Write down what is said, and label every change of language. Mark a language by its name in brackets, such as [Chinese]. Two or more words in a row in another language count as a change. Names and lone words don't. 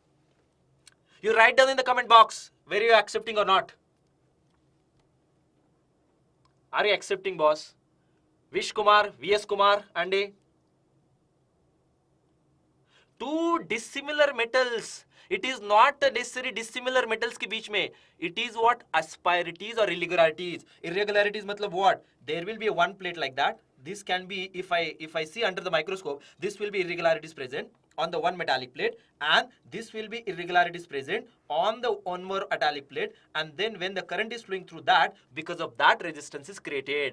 [English] You write down in the comment box whether you are accepting or not. Are you accepting, boss? Vish Kumar, VS Kumar, and A. Two dissimilar metals. It is not necessary dissimilar metals [Hindi] के बीच में. [English] It is what? Asperities or irregularities. Irregularities matlab what? There will be one plate like that. This can be, if I see under the microscope, this will be irregularities present on the one metallic plate, and this will be irregularities present on the one more metallic plate, and then when the current is flowing through that, because of that resistance is created.